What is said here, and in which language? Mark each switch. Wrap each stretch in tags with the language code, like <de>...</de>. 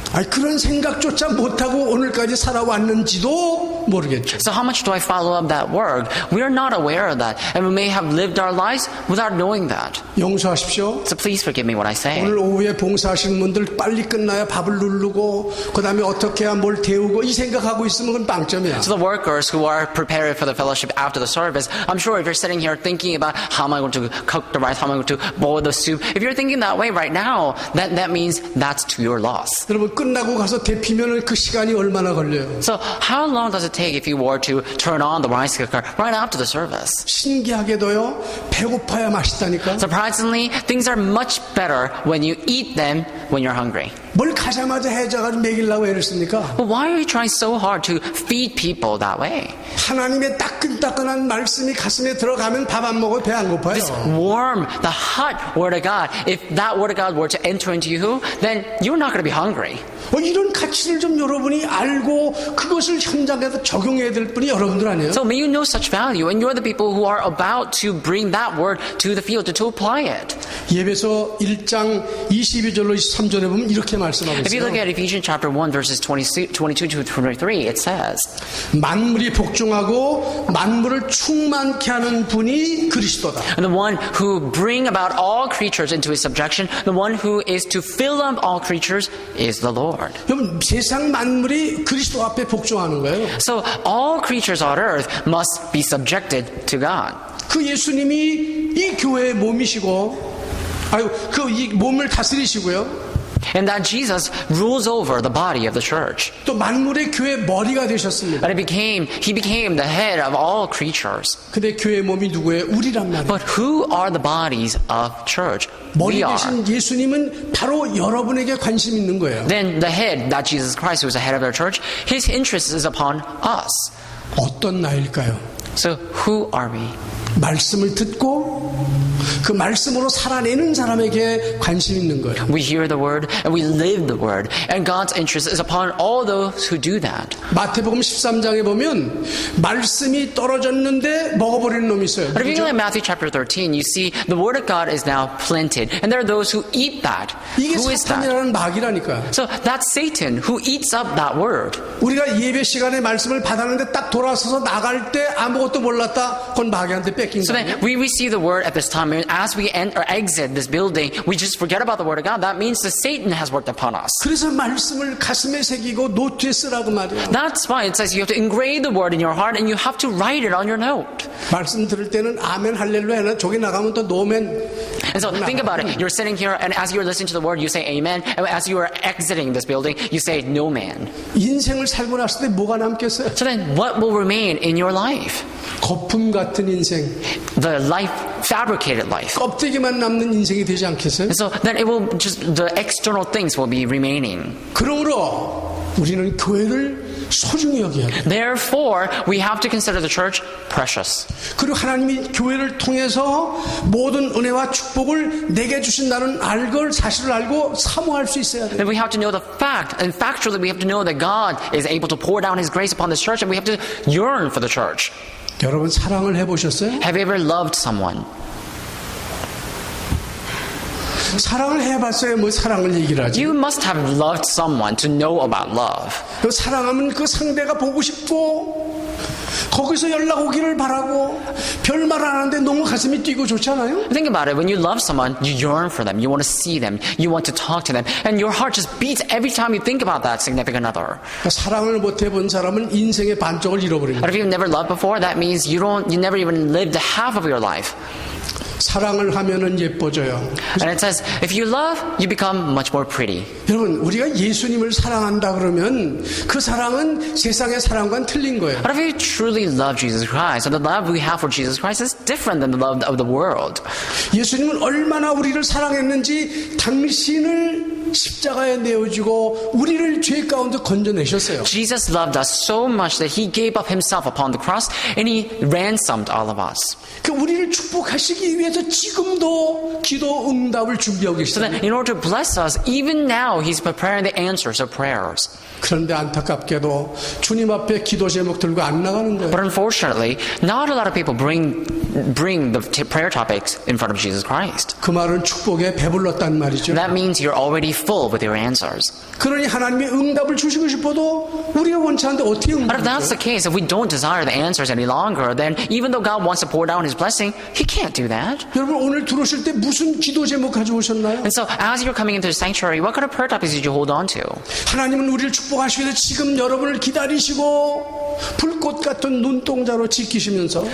<ko>그런 생각조차 못하고 오늘까지 살아왔는지도 모르겠죠.</ko> <en>So how much do I follow up that word? We are not aware of that, and we may have lived our lives without knowing that.</en> <ko>용서하십시오.</ko> <en>So please forgive me what I say.</en> <ko>오늘 오후에 봉사하시는 분들 빨리 끝나야 밥을 누르고 그 다음에 어떻게 해야 뭘 데우고 이 생각하고 있으면 그건 빵점이야.</ko> <en>So the workers who are preparing for the fellowship after the service, I'm sure if you're sitting here thinking about how am I going to cook the rice, how am I going to boil the soup, if you're thinking that way right now, that means that's to your loss.</en> <ko>여러분 끝나고 가서 데피면 그 시간이 얼마나 걸려요?</ko> <en>So how long does it take if you were to turn on the rice cooker right after the service?</en> <ko>신기하게도요 배고파야 맛있다니까.</ko> <en>Surprisingly, things are much better when you eat them when you're hungry.</en> <ko>뭘 가자마자 해자가지고 먹이려고 애를 씁니까?</ko> <en>But why are you trying so hard to feed people that way?</en> <ko>하나님의 따끈따끈한 말씀이 가슴에 들어가면 밥 안 먹어도 배 안 고파요.</ko> <en>Warm, the hot word of God. If that word of God were to enter into you, then you're not going to be hungry.</en> <ko>이런 가치를 좀 여러분이 알고 그것을 현장에서 적용해야 될 분이 여러분들 아니에요?</ko> <en>So may you know such value, and you're the people who are about to bring that word to the field to apply it.</en> <ko>예배서 1장 22절로 23절에 보면 이렇게 말씀하고</ko> <en>If you look</en> <ko>있어요.</ko> <en>at Ephesians chapter 1 verses 22 to 23, it says,</en> <ko>만물이 복종하고 만물을 충만케 하는 분이 그리스도다.</ko> <en>and the one who bring about all creatures into his subjection, the one who is to fill up all creatures is the Lord.</en> <ko>여러분 세상 만물이 그리스도 앞에 복종하는 거예요.</ko> <en>So all creatures on earth must be subjected to God.</en> <ko>그 예수님이 이 교회의 몸이시고 이 몸을 다스리시고요.</ko> <en>And that Jesus rules over the body of the church.</en> <ko>또 만물의 교회 머리가 되셨습니다.</ko> <en>But he became the head of all creatures.</en> <ko>근데 교회 몸이 누구예요? 우리란 말이에요.</ko> <en>But who are the bodies of church?</en> <ko>머리</ko> <en>We are.</en> <ko>대신 예수님은 바로 여러분에게 관심 있는 거예요.</ko> <en>Then the head, that Jesus Christ, who is the head of our church, his interest is upon us.</en> <ko>어떤 나일까요?</ko> <en>So who are we?</en> <ko>말씀을 듣고 그 말씀으로 살아내는 사람에게 관심 있는 거예요.</ko> <en>We hear the word and we live the word. And God's interest is upon all those who do that.</en> <ko>마태복음 13장에 보면 말씀이 떨어졌는데 먹어버리는 놈이 있어요.</ko> <en>But if you look at Matthew chapter 13, you see the word of God is now planted. And there are those who eat that.</en> <ko>이게</ko> <en>Who is that?</en> <ko>사탄이라는 마귀라니까.</ko> <en>So that's Satan who eats up that word.</en> <ko>우리가 예배 시간에 말씀을 받았는데 딱 돌아서서 나갈 때 아무것도 몰랐다. 그건 마귀한테 뺏긴</ko> <en>So</en> <ko>거예요.</ko> <en>then we receive the word at this time, and as we enter or exit this building, we just forget about the word of God. That means that Satan has worked upon us.</en> <ko>그래서 말씀을 가슴에 새기고 노트에 쓰라고 말이에요.</ko> <en>That's why it says you have to engrave the word in your heart and you have to write it on your note.</en> <ko>말씀 들을 때는 아멘 할렐루야 저기 나가면 또 노멘.</ko> <en>And so think about it. You're sitting here and as you're listening to the word, you say amen. And as you are exiting this building, you say no man.</en> <ko>인생을 살고 났을 때 뭐가 남겠어요?</ko> <en>So then what will remain in your life?</en> <ko>거품 같은 인생,</ko> <en>The life, fabricated life.</en> <ko>껍데기만 남는 인생이 되지 않겠어요?</ko> <en>And so then it will just, the external things will be remaining.</en> <ko>그러므로 우리는 교회를 소중히 여겨야 돼요.</ko> <en>Therefore, we have to consider the church precious.</en> <ko>그리고 하나님이 교회를 통해서 모든 은혜와 축복을 내게 주신다는 사실을 알고 사모할 수 있어야 돼요.</ko> <en>And we have to know the fact, and factually we have to know that God is able to pour down His grace upon this church, and we have to yearn for the church.</en> <ko>여러분 사랑을 해보셨어요?</ko> <en>Have you ever loved someone?</en> <ko>사랑을 해봤어요. 뭐 사랑을 얘기를 하지.</ko> <en>You must have loved someone to know about love.</en> <ko>그 사랑하면 그 상대가 보고 싶고 거기서 연락 오기를 바라고 별말 안 하는데 너무 가슴이 뛰고 좋잖아요.</ko> <en>Think about it. When you love someone, you yearn for them. You want to see them. You want to talk to them. And your heart just beats every time you think about that significant other.</en> <ko>사랑을 못 해본 사람은 인생의 반쪽을 잃어버립니다.</ko> <en>But if you've never loved before, that means you never even lived half of your life.</en> <ko>사랑을 하면은 예뻐져요.</ko> <en>And it says, if you love, you become much more pretty.</en> <ko>여러분, 우리가 예수님을 사랑한다 그러면 그 사랑은 세상의 사랑과는 틀린 거예요.</ko> <en>But if you truly love Jesus Christ, and the love we have for Jesus Christ is different than the love of the world.</en> <ko>예수님은 얼마나 우리를 사랑했는지 당신을 십자가에 내어주고 우리를 죄 가운데 건져내셨어요.</ko> <en>Jesus loved us so much that He gave up Himself upon the cross, and He ransomed all of us.</en> <ko>그 우리를 축복하시기 위해서 지금도 기도 응답을 준비하고</ko> <en>So</en> <ko>계시다.</ko> <en>that in order to bless us, even now He's preparing the answers of prayers.</en> <ko>그런데 안타깝게도 주님 앞에 기도 제목 들고 안 나가는 거예요.</ko> <en>But unfortunately, not a lot of people bring the prayer topics in front of Jesus Christ.</en> <ko>그 말은 축복에 배불렀단 말이죠.</ko> <en>That means you're already full with your answers.</en> <ko>그러니 하나님이 응답을 주시고 싶어도 우리가 원치 않는데 어떻게</ko> <en>But if that's</en> <ko>응답을</ko> <en>the case, if we don't desire the answers any longer, then even though God wants to pour down His blessing, He can't do that.</en> <ko>여러분 오늘 들어오실 때 무슨 기도 제목 가져오셨나요?</ko> <en>And so as you're coming into the sanctuary, what kind of prayer topics did you hold on to?</en> <ko>하나님은 우리를 축복하시기 위해서 지금 여러분을 기다리시고 불꽃 같은 눈동자로 지키시면서</ko>